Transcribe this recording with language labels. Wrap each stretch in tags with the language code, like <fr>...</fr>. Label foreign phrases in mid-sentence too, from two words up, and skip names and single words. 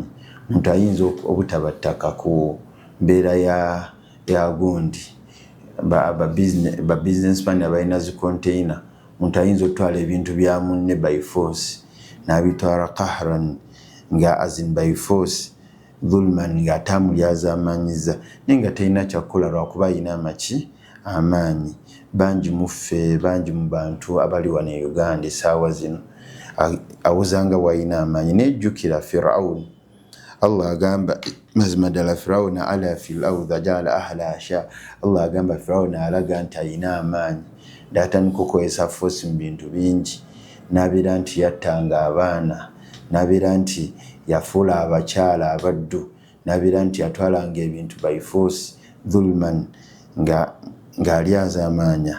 <lg>Omuntu ayinza obutaba ttaka ku mbeera ya gundi, ba businessman abalina zi container, omuntu ayinza okutwala ebintu bya munne</lg> <en>by force</en> <lg>n'abitwala qahran, nga azin</lg> <en>by force,</en> <lg>dhulman, nga atamulyazaamaanyiza naye nga talina kyakukola lwakuba alina amaanyi. Bangi muffe, bangi mu bantu abali wano e Uganda essaawa zino awuzanga wayina amaanyi. Nejjukira Firaun, Allah agamba mazima ddala Firaun</lg> <ar>علا في الأرض جعل أهلها شيعا,</ar> <lg>Allah agamba Firaun alaga nti alina amaanyi, n'atandika okukozesa force mu bintu bingi, n'abeera nti yattanga abaana, n'abeera nti yafuula abakyala abaddu, n'abeera nti yatwalanga ebintu</lg> <en>by force</en> <lg>dhulman, ng'alyazaamaanya.</lg>